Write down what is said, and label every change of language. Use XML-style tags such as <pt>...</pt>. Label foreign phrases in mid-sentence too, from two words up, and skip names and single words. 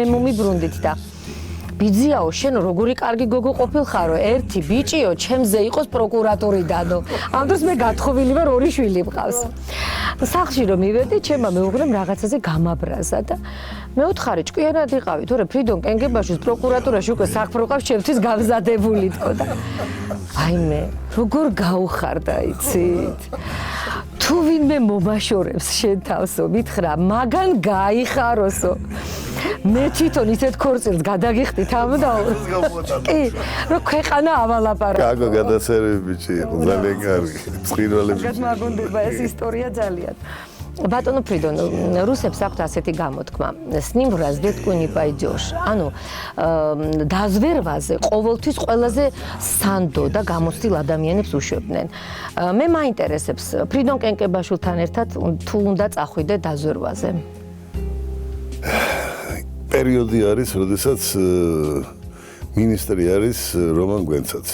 <ka>მომიბრუნდით და ბიძიაო შენ როგორი კარგი გოგო ყოფილხარო ერთი ბიჭიო ჩემზე იყოს პროკურატურიდანო ამ დროს მე გათხოვილი ვარ 2 შვილი მყავს სახლში რომ მივედი ჩემმა მეუღლემ რაღაცაზე გამაბრაზა და მე უთხარი ჭკვიანად იყავი თორე ფრიდონ კენგებაშვილს პროკურატურაში უკვე საქმე ყავს ჩემთვის გამზადებულითო და აი მე როგორ გაუხარდა იცით თუ ვინმე მომაშორებს შენ თავსო, მითხრა, მაგან გაიხაროსო. მე თვითონ ისეთ ქორწილს გადაგიხდით ამდაო. კი, რომ ქვეყანა ავალაპარაკო. კაკო გადასერები ბიჭი, ძალიან კარგი. ცხინვალები. მაგონდება ეს ისტორია ძალიან. ბატონო ფრიდონ, რუსებს აქვთ ასეთი გამოთქმა.</ka> <ru>с ним в разведку не пойдешь.</ru> <ka>ანუ დაზვერვაზე ყოველთვის ყველაზე სანდო და გამოცდილ ადამიანებს უშვებდნენ. მე მაინტერესებს, ფრიდონ კენკებაშვილთან ერთად თუ უნდა წახვიდე დაზვერვაზე. პერიოდი არის, როდესაც მინისტრი არის რომან გვენცაცი.</ka>